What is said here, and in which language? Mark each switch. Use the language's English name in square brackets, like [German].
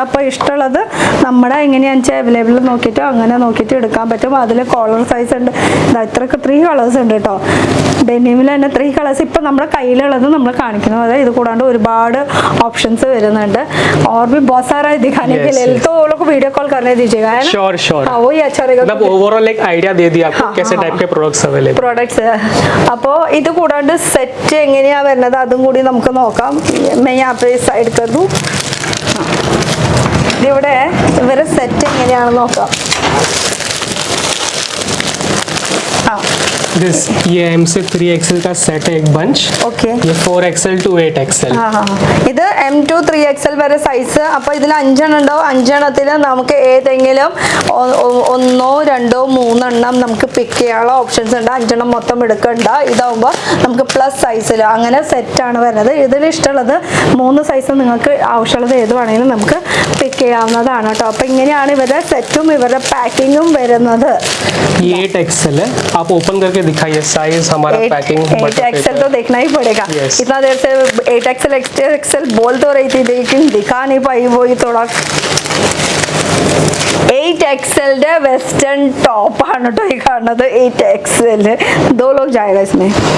[Malayalam] അപ്പോൾ ഇഷ്ടമുള്ളത് നമ്മുടെ എങ്ങനെയാണെന്ന് വെച്ചാൽ അവൈലബിൾ നോക്കിയിട്ട് അങ്ങനെ നോക്കിയിട്ട് എടുക്കാൻ പറ്റും. അതിൽ കോളർ സൈസ് ഉണ്ട്. ഇത്രയൊക്കെ 3 കളേഴ്സ് ഉണ്ട് കേട്ടോ. ഡെനിമിൽ തന്നെ 3 കളേഴ്സ് ഇപ്പം നമ്മുടെ കയ്യിലുള്ളത് നമ്മൾ കാണിക്കുന്നത്. ഇത് കൂടാണ്ട് ഒരുപാട് ഓപ്ഷൻസ് വരുന്നുണ്ട്. [Hindi] और भी बहुत सारा है दिखाने के लिए, तो वो लोग को वीडियो कॉल करने दीजिएगा, है ना? [English] Sure. [Hindi] हाँ, वही अच्छा रहेगा. मतलब ओवरऑल एक आइडिया दे दिया आपको कैसे टाइप के प्रोडक्ट्स अवेलेबल. [Malayalam] പ്രോഡക്ട്സ്. അപ്പോൾ ഇത് കൂടാണ്ട് സെറ്റ് എങ്ങനെയാണ് വരുന്നത് അതും കൂടി നമുക്ക് നോക്കാം. [Hindi] मैं यहाँ पे साइड कर दूँ. [Malayalam] ഇവിടെ ഇവരെ സെറ്റ് എങ്ങനെയാണെന്ന് നോക്കാം. [Hindi] दिस ये M से 3XL का सेट है, एक बंच. [English] Okay. [Hindi] ये 4XL to 8XL. [Malayalam] ഇത് M to 3XL വരെ സൈസ്. അപ്പോൾ ഇതിൽ 5 എണ്ണം ഉണ്ടാവും. 5 എണ്ണത്തിൽ നമുക്ക് ഏതെങ്കിലും 1, 2, 3 എണ്ണം നമുക്ക് പിക്ക് ചെയ്യാനുള്ള ഓപ്ഷൻസ് ഉണ്ട്. 5 എണ്ണം മൊത്തം എടുക്കണ്ട. ഇതാവുമ്പോൾ നമുക്ക് പ്ലസ് സൈസിൽ അങ്ങനെ സെറ്റാണ് വരുന്നത്. ഇതിൽ ഇഷ്ടമുള്ളത് 3 സൈസ് നിങ്ങൾക്ക് ആവശ്യമുള്ളത് ഏത് വേണമെങ്കിലും നമുക്ക് പിക്ക് ചെയ്യാവുന്നതാണ് കേട്ടോ. അപ്പോൾ ഇങ്ങനെയാണ് ഇവരുടെ സെറ്റും ഇവരുടെ പാക്കിങ്ങും വരുന്നത്. [Hindi] ये 8XL है. आप ओपन करके दिखाइए साइज हमारा पैकिंग. 8XL तो देखना ही पड़ेगा. [English] Yes. [Hindi] इतना देर से 8XL XL बोल तो रही थी लेकिन दिखा नहीं पाई. वही थोड़ा 8XL वेस्टर्न टॉप [Malayalam] ആണ് ട്ടോ ഈ കാണുന്നത്. [Hindi] 8XL 2 लोग जाएगा इसमें.